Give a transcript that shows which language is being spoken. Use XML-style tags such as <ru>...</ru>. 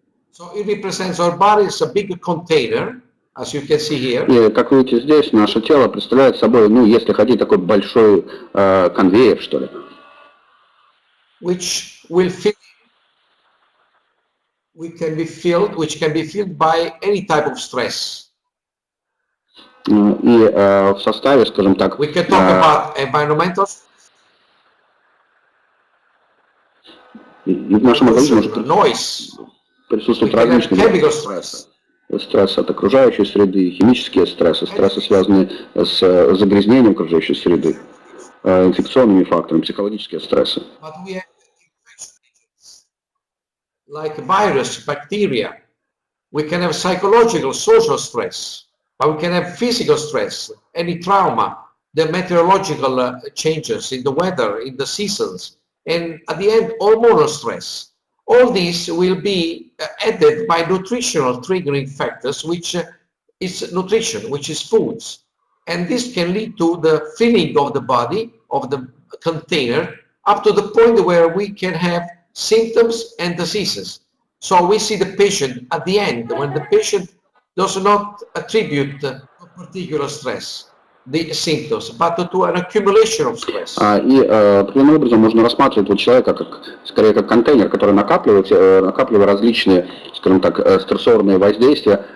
<en>So it represents our body as a big container, as you can see here.</en> <ru>И, как вы видите здесь, наше тело представляет собой, ну, если хотите, такой большой конвейер, что ли.</ru> <en>Which can be filled by any type of stress.</en> <ru>И в составе, скажем так,</ru> <en>We can talk about environmental</en> <ru>и в нашем организме может</ru> <en>noise.</en> <ru>присутствовать различные стрессы. Стресс от окружающей среды, химические стрессы, стрессы, связанные с загрязнением окружающей среды, инфекционными факторами, психологические стрессы.</ru> <en>But we have like virus, bacteria. We can have psychological, social stress, but we can have physical stress, any trauma, the meteorological changes in the weather, in the seasons, and at the end, hormonal stress. All these will be added by nutritional triggering factors, which is nutrition, which is foods. And this can lead to the filling of the body, of the container, up to the point where we can have symptoms and diseases. So we see the patient at the end, when the patient does not attribute a particular stress, the symptoms, but to an accumulation of stress.</en> <ru>И таким образом можно рассматривать вот человека как, скорее, как контейнер, который накапливает различные, скажем так, стрессорные воздействия.</ru>